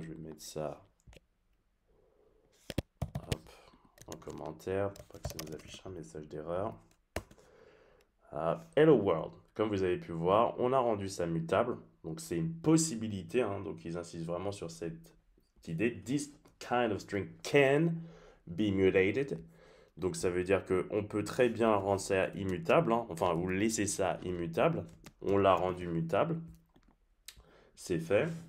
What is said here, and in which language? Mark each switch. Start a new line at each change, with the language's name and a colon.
French: Je vais mettre ça hop, en commentaire pour pas que ça nous affiche un message d'erreur. Hello world, comme vous avez pu voir, on a rendu ça mutable. Donc c'est une possibilité, hein, donc ils insistent vraiment sur cette idée.
English: This kind of string can be mutated.
French: Donc ça veut dire qu'on peut très bien rendre ça immutable, hein, enfin ou laisser ça immutable. On l'a rendu mutable. C'est fait.